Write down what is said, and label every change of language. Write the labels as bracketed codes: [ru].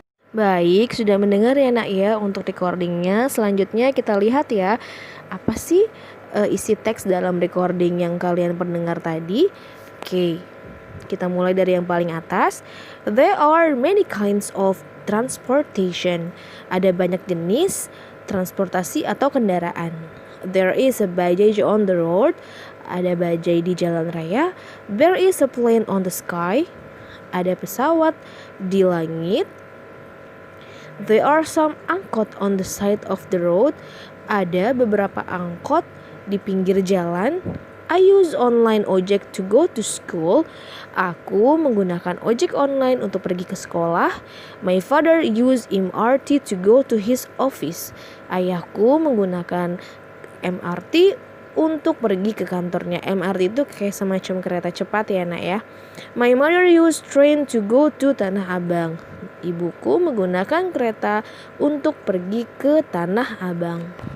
[id] Baik, sudah mendengar ya nak ya untuk recordingnya. Selanjutnya kita lihat ya, apa sih isi teks dalam recording yang kalian pendengar tadi. Oke, kita mulai dari yang paling atas. [en] There are many kinds of transportation. [id] Ada banyak jenis transportasi atau kendaraan. [en] There is a bajaj on the road. [id] Ada bajai di jalan raya. [en] There is a plane on the sky. [id] Ada pesawat di langit. [en] There are some angkot on the side of the road. [id] Ada beberapa angkot di pinggir jalan. [en] I use online ojek to go to school. [id] Aku menggunakan ojek online untuk pergi ke sekolah. [en] My father use MRT to go to his office. [id] Ayahku menggunakan MRT untuk pergi ke kantornya. MRT itu kayak semacam kereta cepat ya nak ya. [en] My mother use train to go to Tanah Abang. [id] Ibuku menggunakan kereta untuk pergi ke Tanah Abang.